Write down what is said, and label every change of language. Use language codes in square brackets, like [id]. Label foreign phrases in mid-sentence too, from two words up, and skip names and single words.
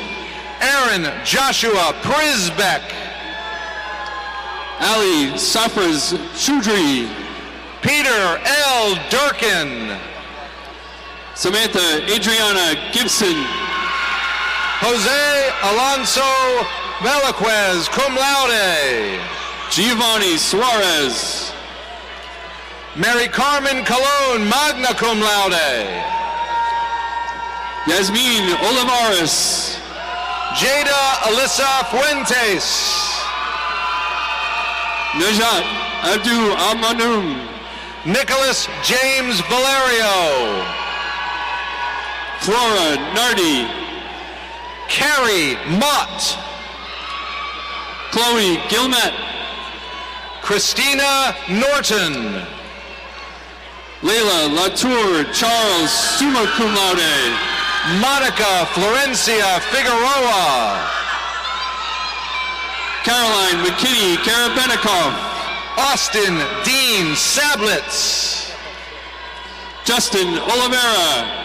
[en] Aaron Joshua Prisbeck. Ali Safras Choudhury. Peter L. Durkin. Samantha Adriana Gibson. Jose Alonso Velasquez, [la] cum laude. [en] Giovanni Suarez. Mary Carmen Colon, [la] magna cum laude. [en] Yasmin Olivares. Jada Alyssa Fuentes. Najat Abdu Al-Manum. Nicholas James Valerio. Flora Nardi. Carrie Mott. Chloe Gilmet. Christina Norton. Layla Latour Charles, [la] summa cum laude. [en] Monica Florencia Figueroa. Caroline McKinney Karabenikoff. Austin Dean Sablitz. Justin Oliveira.